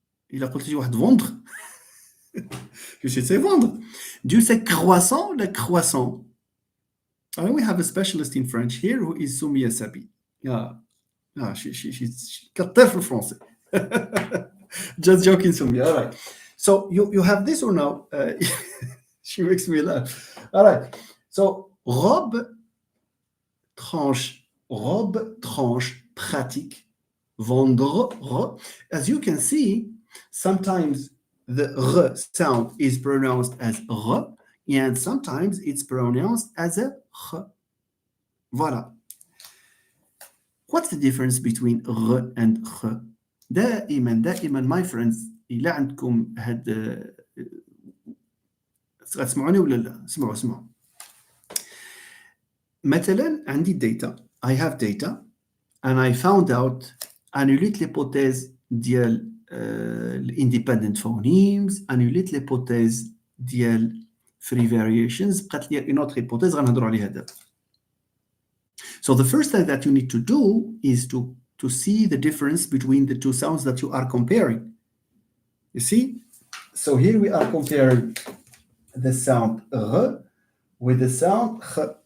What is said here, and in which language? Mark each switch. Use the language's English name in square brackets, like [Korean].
[French] Il a [Arabic] قلت واحد [English] vendre. You should say vendre. Do you say croissant or croissant? We have a specialist in French here who is Soumia Sabi. She's [Arabic] كتر في الفرنسي. [English] Just joking, Soumia. All right. So you have this or no? She makes me laugh. All right. So robe, tranche, pratique, vendre. As you can see, sometimes the r sound is pronounced as r, and sometimes it's pronounced as a ch. Voilà. What's the difference between r and ch? [Arabic] دائما [English] my friends [Arabic] إلا عندكم هاد تسمعوني ولا لا؟ اسمعوا. مثلا عندي data. [English] I have data and I found out [French] annulite l'hypothèse [English] ديال [Arabic] الاندبندنت فونيمز انوليت ليبوتيز ديال [English] free variations [Arabic] بقات لي [French] une autre hypothèse [Arabic] غنهضروا عليها دابا. [English] So the first thing that you need to do is to see the difference between the two sounds that you are comparing. You see? So here we are comparing the sound r with the sound ch.